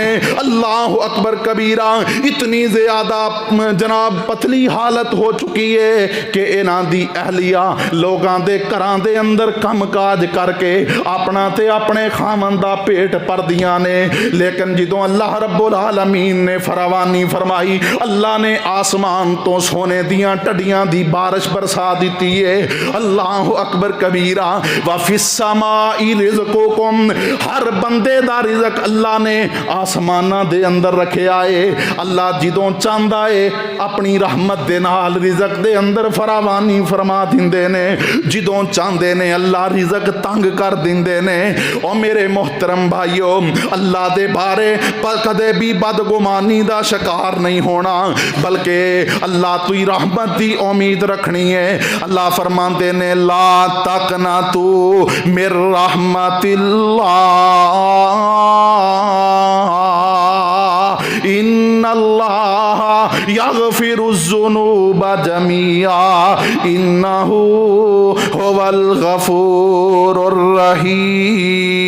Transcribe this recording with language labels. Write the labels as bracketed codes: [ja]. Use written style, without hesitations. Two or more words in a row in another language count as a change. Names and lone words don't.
[ar] الله أكبر كبيرا. [pa] اتنی زیادہ جناب پتلی حالت ہو چکی ہے کہ انہاں دی اہلیہ لوکاں دے گھراں دے اندر کم کاج کر کے اپنا تے اپنے کھاون دا پیٹ بھردیاں نے. لیکن جدوں اللہ رب العالمین نے فراوانی فرمائی، اللہ نے آسمان توں سونے دیاں ٹڈیاں دی بارش برسا دی ہے. [ar] الله أكبر كبيرا. وفي السماء رزقكم, [pa] ہر بندے دا رزق اللہ نے آسماناں دے اندر رکھیا ہے. اللہ جدوں چاہتا ہے اپنی رحمت دے نال رزق دے اندر فراوانی فرما دیندے نے، جدوں چاہتے نے اللہ رزق تنگ کر دیندے نے, जदों चाहते ने अल्लाह रिज़्क तंग कर दिंदे ने। [ur] اور میرے محترم بھائیو, [pa] اللہ دے بارے پر کدے بھی بدگمانی دا شکار نہیں ہونا، بلکہ اللہ توئی رحمت دی امید رکھنی ہے. اللہ فرماتے نے [ar] لا تقنطوا من رحمة الله إن الله يغفر الذنوب جميعا إنه هو الغفور الرحيم.